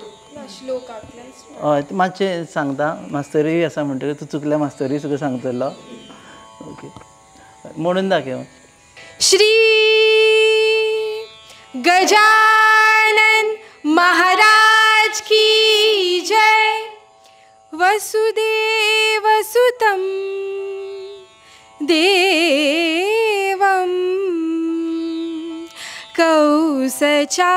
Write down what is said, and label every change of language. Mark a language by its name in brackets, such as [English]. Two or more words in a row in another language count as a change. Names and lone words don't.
[Konkani] हय मातशें सांगता मास्तरूय आसा म्हणटकीर तूं चुकल्या मास्तरूय सुद्दां सांगतलो ओके म्हणून दाखय [Hindi] श्री गजानन महाराज की जय [Sanskrit] वसुदेव सुतं देवं कौसचाणूर